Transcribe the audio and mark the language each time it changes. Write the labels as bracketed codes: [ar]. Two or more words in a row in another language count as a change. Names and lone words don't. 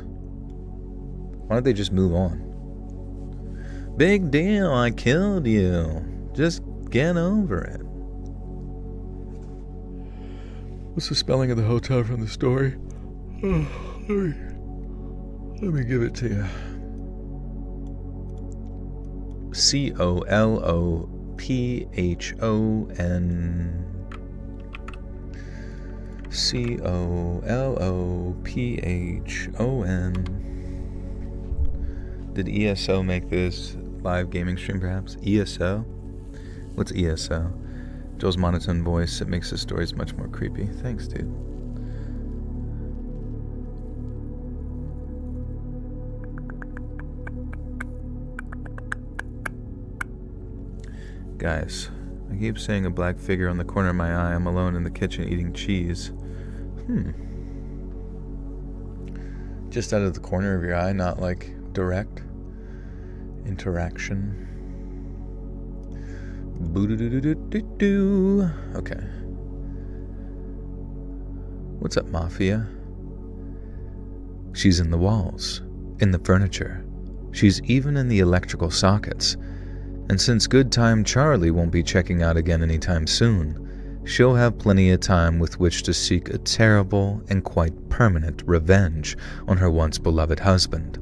[en] Why don't they just move on? Big deal, I killed you. Just get over it. What's the spelling of the hotel from the story? Let me give it to you. C-O-L-O-P-H-O-N. C-O-L-O-P-H-O-N. Did ESO make this live gaming stream, perhaps? ESO? What's ESO? Joel's monotone voice, it makes the stories much more creepy. Thanks, dude. Guys, I keep seeing a black figure on the corner of my eye. I'm alone in the kitchen eating cheese. Just out of the corner of your eye, not like direct interaction. Boo-doo-doo-doo-doo-doo. Okay. What's up, Mafia? She's in the walls, in the furniture. She's even in the electrical sockets. And since Good Time Charlie won't be checking out again anytime soon, she'll have plenty of time with which to seek a terrible and quite permanent revenge on her once beloved husband.